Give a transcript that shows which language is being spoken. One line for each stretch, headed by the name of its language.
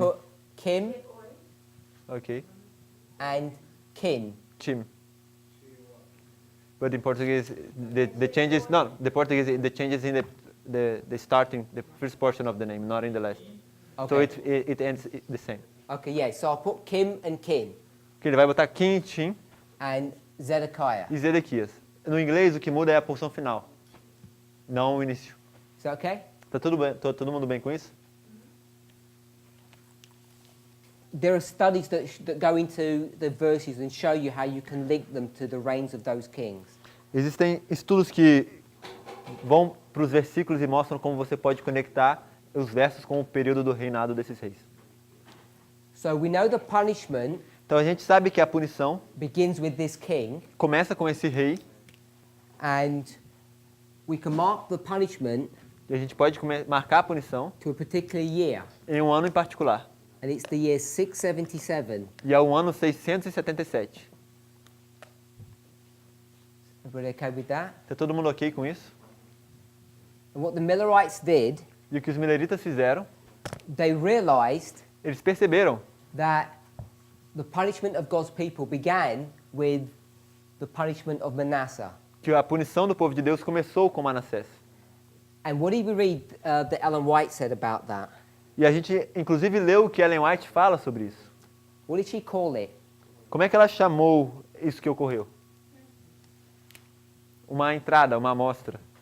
English: put Kim Okay, and Kin. Chim. But in Portuguese, the changes, no, the Portuguese, the changes in the starting, the first portion of the name, not in the last. So Okay. it ends the same. Okay, yeah. So I'll put Kim and Kin
Portuguese: Que ele vai botar Kim, Chim
English: and Zedekiah.
Portuguese: e Zedequias. No inglês, o que muda é a porção final, não o início.
English: Is that okay?
Portuguese: Tá tudo bem? Todo mundo bem com isso?
English: There are studies that go into the verses and show you how you can link them to the reigns of those kings.
Portuguese: Existem estudos que vão para os versículos e mostram como você pode conectar os versos com o período do reinado desses reis.
English: So we know the punishment
Portuguese: Então a gente sabe que a punição
English: begins with this king,
Portuguese: começa com esse rei
English: and we can mark the punishment
Portuguese: e a gente pode marcar a punição
English: to a particular year,
Portuguese: em um ano em particular.
English: and it's the year 677.
Portuguese: E é o ano 677.
English: Everybody okay with that?
Portuguese: Tá todo mundo ok com isso?
English: And what the Millerites did,
Portuguese: E o que os mileritas fizeram,
English: they realized
Portuguese: eles perceberam
English: that the punishment of God's people began with the punishment of Manasseh.
Portuguese: que a punição do povo de Deus começou com Manassés.
English: And what did we read that Ellen White said about that?
Portuguese: E a gente, inclusive, leu o que Ellen White fala sobre isso.
English: What did she call it?
Portuguese: Como é que ela chamou isso que ocorreu? Uma entrada, uma amostra.